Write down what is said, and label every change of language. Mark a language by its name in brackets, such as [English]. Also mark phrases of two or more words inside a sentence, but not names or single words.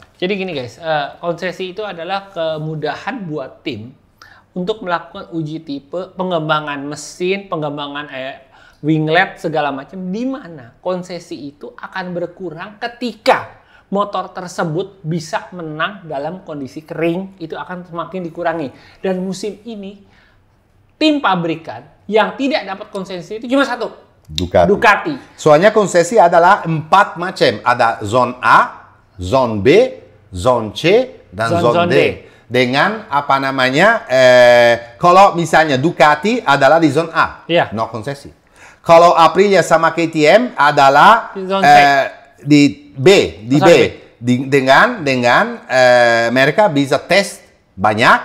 [Indonesian] Jadi gini guys, konsesi itu adalah kemudahan buat tim untuk melakukan uji tipe, pengembangan mesin, pengembangan winglet segala macam, di mana konsesi itu akan berkurang ketika motor tersebut bisa menang dalam kondisi kering, itu akan semakin dikurangi. Dan musim ini tim pabrikan yang tidak dapat konsesi itu cuma 1, Ducati. Soalnya konsesi adalah 4 macam. Ada zone A, zone B, zone C, dan zone D. Dengan apa namanya, kalau misalnya Ducati adalah di zone A, Iya. no konsesi. Kalau Aprilia sama KTM adalah Di zone C. di B, di Oh, B. sorry, Dengan mereka bisa tes banyak